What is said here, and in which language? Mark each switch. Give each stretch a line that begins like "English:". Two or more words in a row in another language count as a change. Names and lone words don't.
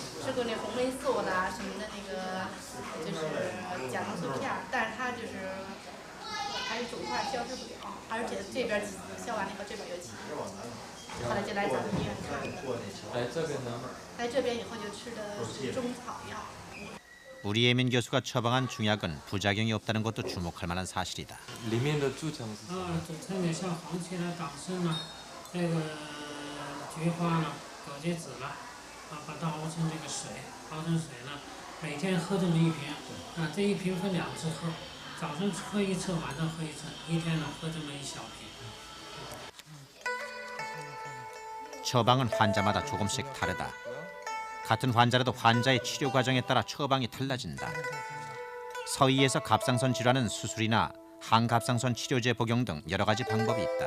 Chinese: 吃过那红霉素啦什么的那个，就是甲状素片，但是它就是还是肿块消失不了，而且这边消完了以后这边又起，后来就来咱们医院看的。来这边呢？来这边以后就吃的是中草药。
Korean: 우리 예민 교수가 처방한 중약은 부작용이 없다는 것도 주목할 만한 사실이다.
Chinese: 里面的组成是什么？组成的像黄芪啦、党参啦、这个菊花啦、枸杞子啦，把它熬成这个水，熬成水呢，每天喝这么1瓶，这1瓶分2次喝，早上喝1次，晚上喝1次，一天呢喝这么1小瓶。
Korean: 처방은 환자마다 조금씩 다르다. 같은 환자라도 환자의 치료 과정에 따라 처방이 달라진다. 서의에서 갑상선 질환은 수술이나 항갑상선 치료제 복용 등 여러 가지 방법이 있다.